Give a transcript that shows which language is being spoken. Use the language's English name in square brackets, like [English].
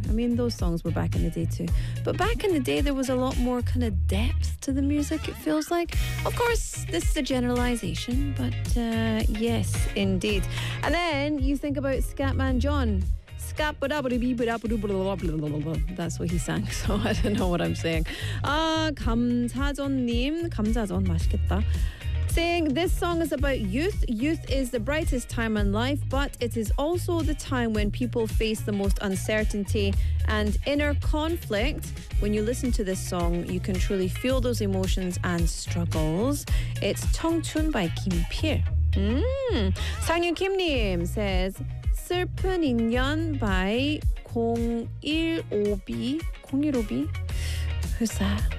[English] I mean, those songs were back in the day too. But back in the day, there was a lot more kind of depth to the music, it feels like. Of course, this is a generalization, but yes, indeed. And then you think about Scatman John. That's what he sang, so I don't know what I'm saying. [Korean] 감사전님, 감사전, 맛있겠다. [English] Saying this song is about youth. Youth is the brightest time in life, but it is also the time when people face the most uncertainty and inner conflict. When you listen to this song, you can truly feel those emotions and struggles. It's 청춘 by Kim Pier. 상윤 Kim님 says, 슬픈 인연 by 015B. 015B? Who's that?